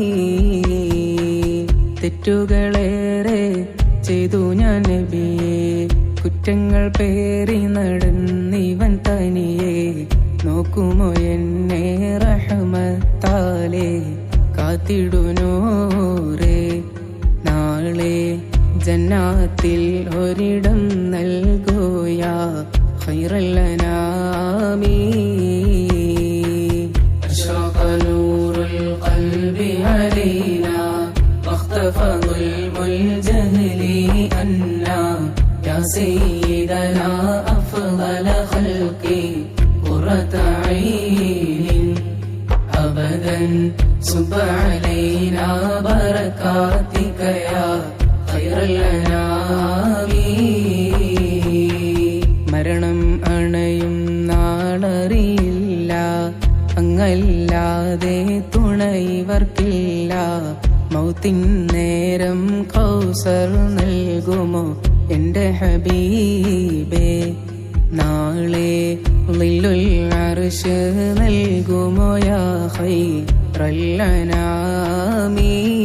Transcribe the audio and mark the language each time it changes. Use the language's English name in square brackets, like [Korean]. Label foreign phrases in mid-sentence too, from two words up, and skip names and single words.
[Malayalam] തെറ്റുകളേറെ ചെയ്തു ഞാൻ നബിയേ കുറ്റങ്ങൾ പേറി നടന്നിവൻ തനിയെ നോക്കുമോ എന്നെ റഹ്മത്താലേ കാത്തിടുനൂറേ നാളെ ജന്നാത്തിൽ ഒരിടം നൽകുയാ [Arabic] خير الأنام. أشرق نور القلب علينا واختفى ظلم الجهل أنا يا سيدنا أفضل خلقي قرة عين أبدا سب علينا بركاتك يا خير الأنام. [Malayalam] മരണം അണയും നാളറിയില്ല അങ്ങല്ലാതെ തുണൈവർക്കില്ല മൗത്തിൻ നേരം കൗസർ നൽകുമോ എന്റെ ഹബീബേ നാളെ [Arabic] ظل العرش [Malayalam] നൽകുമോ [Arabic] يا خير الأنام.